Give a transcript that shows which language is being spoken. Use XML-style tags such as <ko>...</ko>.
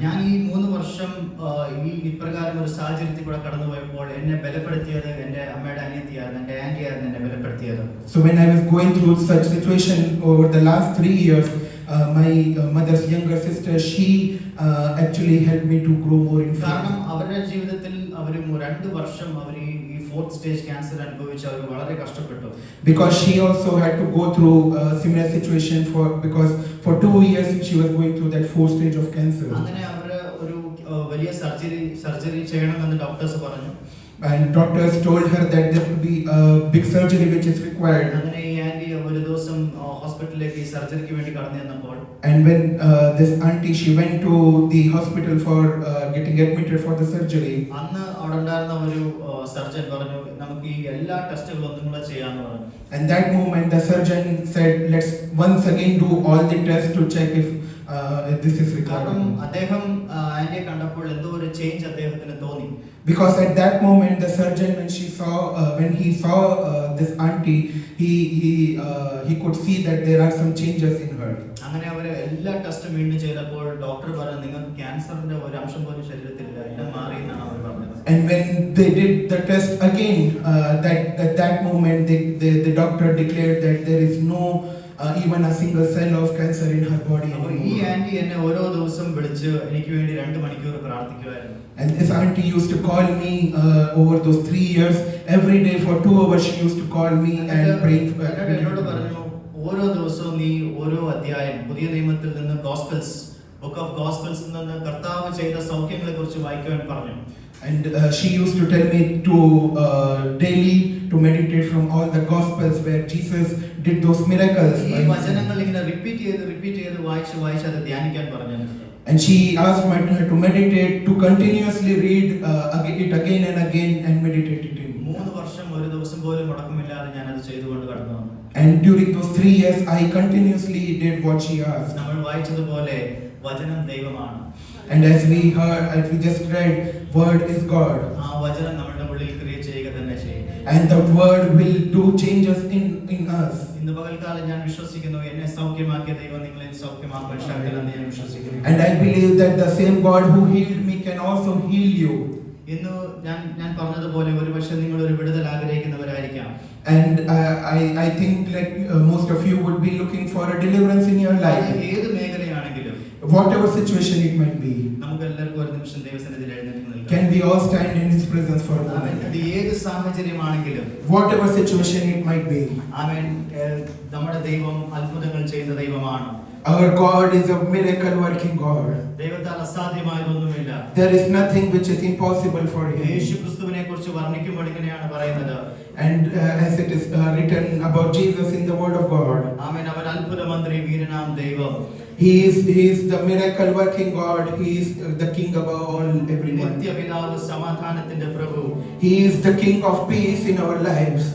<ml>ഞാൻ ഈ 3 വർഷം ഈ ഇപ്രകാരം ഒരു സാഹചര്യത്തിൽ കൂടെ കടന്നുപോയപ്പോൾ എന്നെ ബലപ്പെടുത്തിയത് എൻ്റെ അമ്മയുടെ അനിയത്തിയായിരുന്നു, എൻ്റെ ആന്റിയായിരുന്നു എന്നെ ബലപ്പെടുത്തിയത്.</ml> <en>So when I was going through such situation over the last 3 years, my mother's younger sister, she actually helped me to grow more in faith.</en> <ml>കാരണം അവരുടെ ജീവിതത്തിൽ അവർ 2 വർഷം അവർ ഈ 4th സ്റ്റേജ് ക്യാൻസർ അനുഭവിച്ച് അവർ വളരെ കഷ്ടപ്പെട്ടു.</ml> <en>Because she also had to go through a similar situation because for 2 years she was going through that 4th stage of cancer.</en> <ml>അങ്ങനെ അവർ ഒരു വലിയ സർജറി ചെയ്യണമെന്ന് ഡോക്ടേഴ്സ് പറഞ്ഞു.</ml> <en>And doctors told her that there would be a big surgery which is required.</en> <ml>അങ്ങനെ ഈ anti ഒരു ദിവസം ഹോസ്പിറ്റലിലേക്ക് ഈ സർജറിക്ക് വേണ്ടി കടന്നു ചെന്നപ്പോൾ,</ml> <en>And when this auntie, she went to the hospital for getting admitted for the surgery.</en> <ml>അന്ന് അവിടെ ഉണ്ടായിരുന്ന ഒരു സർജൻ പറഞ്ഞു നമുക്ക് ഈ എല്ലാ ടെസ്റ്റുകളും ഒന്നും കൂടെ ചെയ്യാന്ന് പറഞ്ഞു.</ml> <en>And that moment the surgeon said, let's once again do all the tests to check if this is</en> <ml>കാരണം</ml> <en>required.</en> <ml>അദ്ദേഹം ആന്റിയെ കണ്ടപ്പോൾ എന്തോ ഒരു ചേഞ്ച് അദ്ദേഹത്തിന് തോന്നി.</ml> <en>Because at that moment the surgeon, when he saw this auntie, he could see that there are some changes in her.</en> <ml>അങ്ങനെ അവർ എല്ലാ ടെസ്റ്റും വീണ്ടും ചെയ്തപ്പോൾ ഡോക്ടർ പറഞ്ഞു നിങ്ങൾക്ക് ക്യാൻസറിന്റെ ഒരു അംശം പോലും ശരീരത്തിലില്ല, എല്ലാം മാറി എന്നാണ് അവർ പറഞ്ഞത്.</ml> <en>And when they did the test again, at that moment the doctor declared that there is no even a single cell of cancer in her body</en> <ml>അപ്പോൾ ഈ</ml> <en>anymore.</en> <ml>ആന്റി എന്നെ ഓരോ ദിവസം വിളിച്ച് എനിക്ക് വേണ്ടി 2 മണിക്കൂർ പ്രാർത്ഥിക്കുമായിരുന്നു.</ml> <en>And this auntie used to call me over those 3 years. Every day for 2 hours she used to call me and pray for me.</en> <ml>എന്നോട് പറഞ്ഞു ഓരോ ദിവസവും നീ ഓരോ അധ്യായം പുതിയ നിയമത്തിൽ നിന്ന് ബുക്ക് ഓഫ് ഗോസ്പൽസിൽ നിന്ന് കർത്താവ് ചെയ്ത സൗഖ്യങ്ങളെ കുറിച്ച് വായിക്കുവാൻ പറഞ്ഞു.</ml> <en>And she used to tell me to daily to meditate from all the gospels where Jesus did those miracles.</en> <ml>ഈ വചനങ്ങൾ ഇങ്ങനെ റിപ്പീറ്റ് ചെയ്ത് വായിച്ച് അത് ധ്യാനിക്കാൻ പറഞ്ഞു.</ml> <en>And she asked me to meditate, to continuously read it again and again and meditate it in.</en> <ml>3 വർഷം ഒരു ദിവസം പോലും മുടക്കമില്ലാതെ ഞാൻ അത് ചെയ്തുകൊണ്ട് കടന്നു വന്നു.</ml> <en>And during those 3 years I continuously did what she asked.</en> <ml>നമ്മൾ വായിച്ചതുപോലെ വചനം ദൈവമാണ്.</ml> <en>And as we just read, word is God.</en> <ml>ആ വചനം നമ്മുടെ ഉള്ളിൽ ക്രിയ ചെയ്യുക തന്നെ ചെയ്യും.</ml> <en>And the word will do changes in us.</en> <ml>ഇന്ന് പകൽക്കാലം ഞാൻ വിശ്വസിക്കുന്നു എന്നെ സൗഖ്യമാക്കിയ ദൈവം നിങ്ങളെ സൗഖ്യമാക്കാൻ ശക്തനാണെന്ന് ഞാൻ വിശ്വസിക്കുന്നു.</ml> <en>And I believe that the same God who healed me can also heal you.</en> <ml>ഇന്ന് ഞാൻ പറഞ്ഞതുപോലെ ഒരുപക്ഷെ നിങ്ങൾ ഒരു വിടുതൽ ആഗ്രഹിക്കുന്നവരായിരിക്കാം.</ml> <en>And I think like most of you would be looking for a deliverance in your life.</en> <ml>ഏത് മേഖലയാണെങ്കിലും</ml> <en>Whatever situation it might be.</en> <ml>നമുക്ക് എല്ലാവർക്കും ഒരു നിമിഷം ദൈവസന്നിധിയിൽ എഴുന്നേറ്റ് നിൽക്കാം.</ml> <en>Can we all stand in His presence for a moment?</en> <ml>ഇത് ഏത് സാഹചര്യമാണെങ്കിലും</ml> <en>Whatever situation it might be.</en> <ml>ആമേൻ. നമ്മുടെ ദൈവം അത്ഭുതങ്ങൾ ചെയ്യുന്ന ദൈവമാണ്.</ml> <en>Our God is a miracle working God.</en> <ml>ദൈവത്താൽ അസാധ്യമായതൊന്നുമില്ല.</ml> <en>There is nothing which is impossible for Him.</en> <ml>യേശുക്രിസ്തുവിനെ കുറിച്ച് വർണ്ണിക്കുമ്പോൾ ഇങ്ങനെയാണ് പറയുന്നത്.</ml> <en>And as it is written about Jesus in the Word of God.</en> <ml>ആമേൻ. അവൻ അത്ഭുതമന്ത്രി, വീരനാം ദൈവം.</ml> <en>He is the miracle working God. He is the King above all everyone.</en> <ml>നിത്യപിതാവ്, സമാധാനത്തിന്റെ പ്രഭു.</ml> <en>He is the King of peace in our lives.</en>